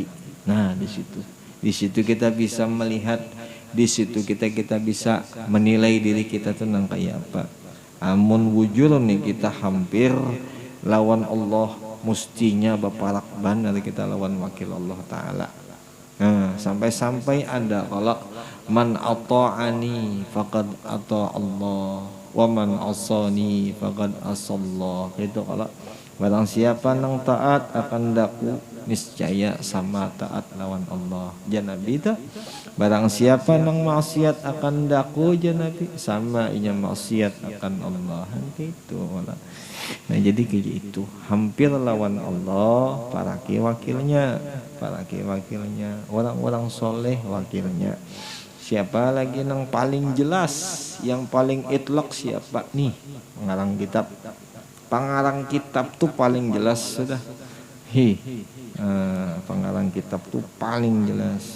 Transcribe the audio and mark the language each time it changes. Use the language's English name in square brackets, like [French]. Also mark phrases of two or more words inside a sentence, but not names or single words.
[Banjar] Nah di situ kita bisa melihat, di situ kita bisa menilai diri kita tuh nang kayak apa. Amun wujud nih kita hampir lawan Allah, mustinya baparak ban dari kita lawan wakil Allah Ta'ala. Nah sampai ada kalau [Arabic] man ata'ani faqad ata Allah wa man asani faqad asallah. [Banjar] Itu kalau barang siapa nang taat akan daku, niscaya sama taat lawan Allah. Janabi itu barang siapa nang maksiat akan daku, janabi sama inya maksiat akan Allah. Gitu. Nah jadi kayak itu hampir lawan Allah, paraki wakilnya, orang-orang soleh wakilnya. Siapa lagi nang paling jelas, yang paling itlaq siapa nih? Pengarang kitab tuh paling jelas sudah. Pengarang kitab tuh paling jelas.